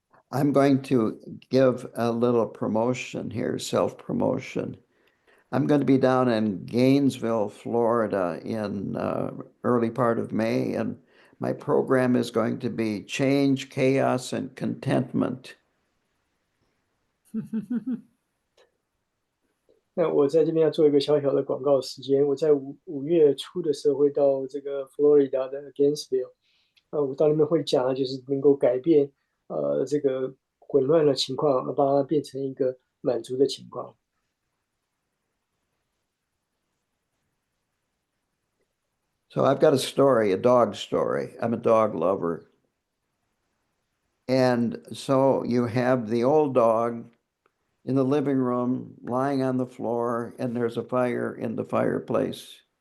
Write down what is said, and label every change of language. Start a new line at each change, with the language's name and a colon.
English: I'm going to give a little promotion here, self-promotion. I'm going to be down in Gainesville, Florida in early part of May, and my program is going to be Change, Chaos, and Contentment.
Chinese: 那我在这边要做一个小小的广告时间，我在五月初的时候会到这个佛罗里达的 Gainesville，我到那边会讲的就是能够改变这个混乱的情况，把它变成一个满足的情况。
English: So I've got a story, a dog story. I'm a dog lover. And so you have the old dog in the living room, lying on the floor, and there's a fire in the fireplace.